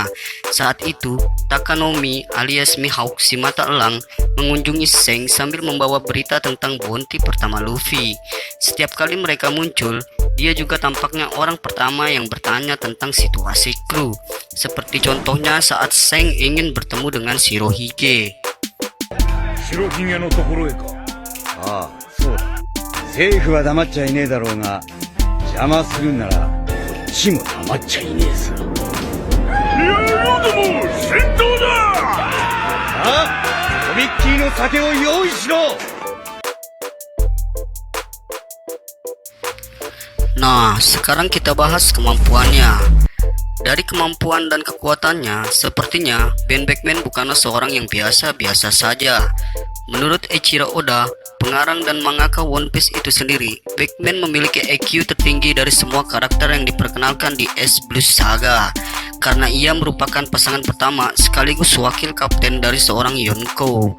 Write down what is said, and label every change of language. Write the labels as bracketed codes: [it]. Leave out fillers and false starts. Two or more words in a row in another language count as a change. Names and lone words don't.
[id] Saat itu, Takanomi alias Mihawk si mata elang mengunjungi Seng sambil membawa berita tentang bounty pertama Luffy. Setiap kali mereka muncul, dia juga tampaknya orang pertama yang bertanya tentang situasi kru, seperti contohnya saat Seng ingin bertemu dengan Shirohige. [ja] 白ひげのところへか。ああ、そうだ。政府は黙っちゃいねえだろうが、邪魔するんなら、こっちも黙っちゃいねえさ。いや、ロドも戦闘だ。ああ、とびっきりの酒を用意しろ。 [id] Nah, sekarang kita bahas kemampuannya. Dari kemampuan dan kekuatannya, sepertinya Ben Beckman bukanlah seorang yang biasa-biasa saja. Menurut Eiichiro Oda, pengarang dan mangaka One Piece itu sendiri, Beckman memiliki IQ tertinggi dari semua karakter yang diperkenalkan di S Blue Saga, karena ia merupakan pasangan pertama sekaligus wakil kapten dari seorang Yonko.